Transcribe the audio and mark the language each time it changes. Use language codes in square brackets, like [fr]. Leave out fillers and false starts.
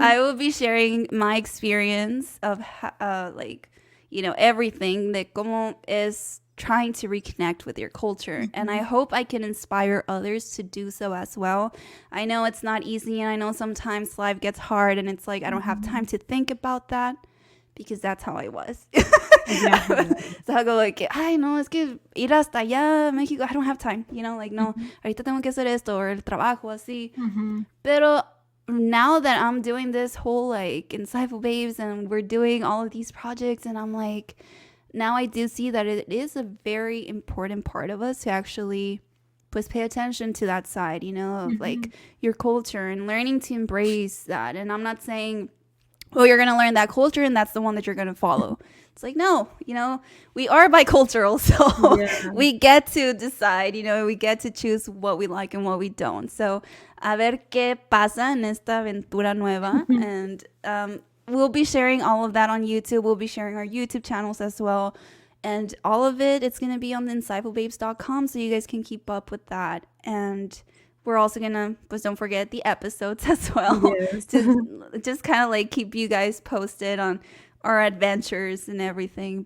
[en] I will be sharing my experience of like, everything that como is trying to reconnect with your culture, and I hope I can inspire others to do so as well. I know it's not easy, and I know sometimes life gets hard and it's like I don't have time to think about that, because that's how I was. Yeah. [es] So I go like, ay, no, es que ir hasta allá, México, [en] I don't have time. [es] Like, no, ahorita tengo que hacer esto, or el trabajo, así. [en] Mhm. Pero now that I'm doing this whole, like, Insightful Babes, and we're doing all of these projects, and I'm like, now I do see that it is a very important part of us to actually [es] pues [en] pay attention to that side, of like your culture and learning to embrace that. And I'm not saying, well, you're going to learn that culture and that's the one that you're going to follow. It's like, no, we are bicultural, so Yeah. we get to decide, we get to choose what we like and what we don't. [es] So, a ver qué pasa en esta aventura nueva. [en] And we'll be sharing all of that on YouTube. We'll be sharing our YouTube channels as well. And all of it, it's going to be on the insightfulbabes.com, so you guys can keep up with that. And we're also gonna, but don't forget the episodes as well, Yes. to just kind of like keep you guys posted on our adventures and everything.